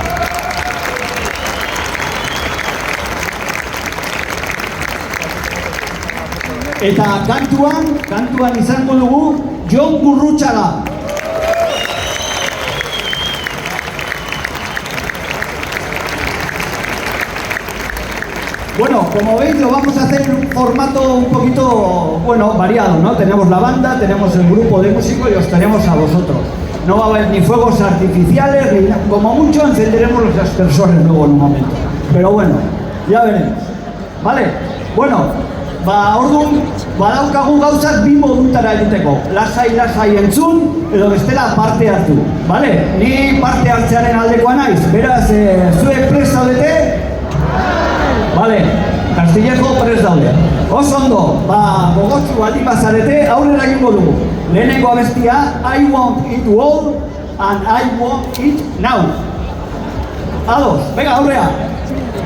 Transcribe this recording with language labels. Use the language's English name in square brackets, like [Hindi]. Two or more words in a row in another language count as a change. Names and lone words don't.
[Basque] Eta kantuan izango dugu Jon Gurrutxaga. [Spanish] Bueno, como veis lo vamos a hacer en un formato un poquito, bueno, variado, ¿no? Tenemos la banda, tenemos el grupo de músicos y os tenemos a vosotros. No va a haber ni fuegos artificiales, ni como mucho encenderemos los aspersores luego en un momento. Pero bueno, ya veremos. ¿Vale? [Basque] Bueno, orduan, badaukagu gauzak bi modutara egiteko. Lasai entzun, edo bestela parte hartu. ¿Vale? Ni parte hartzearen aldekoa naiz. Beraz, zuek prest zaudete? Vale, Castillejo prest daude. Oso ondo, gogotsu baldin bazarete, aurrera egingo dugu. Lehenengo abestia, [English] I want it all and I want it now. [Basque] Ados, venga, aurrea.